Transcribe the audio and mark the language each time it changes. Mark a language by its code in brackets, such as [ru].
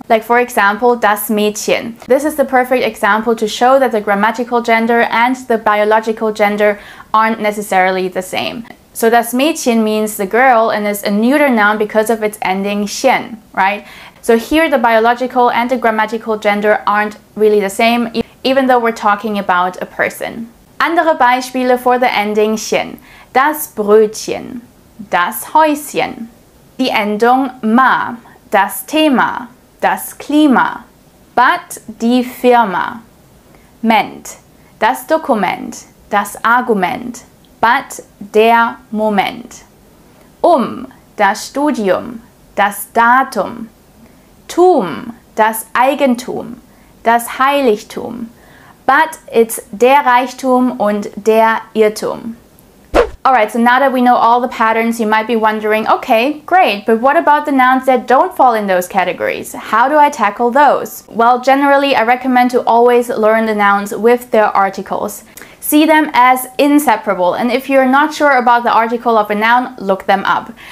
[en] Like for example, das Mädchen. This is the perfect example to show that the grammatical gender and the biological gender aren't necessarily the same. So das Mädchen means the girl and is a neuter noun because of its ending chen, right? So here the biological and the grammatical gender aren't really the same, even though we're talking about a person. [de] Andere Beispiele [en] for the ending [de] chen. Das Brötchen, das Häuschen. Die Endung ma, das Thema, das Klima. But die Firma. Ment, das Dokument, das Argument. But der Moment. Das Studium, das Datum. Tum, das Eigentum, das Heiligtum. [en] But it's [de] der Reichtum und der Irrtum. [en] Alright, so now that we know all the patterns, you might be wondering, okay, great, but what about the nouns that don't fall in those categories? How do I tackle those? Well, generally, I recommend to always learn the nouns with their articles. See them as inseparable, and if you're not sure about the article of a noun, look them up.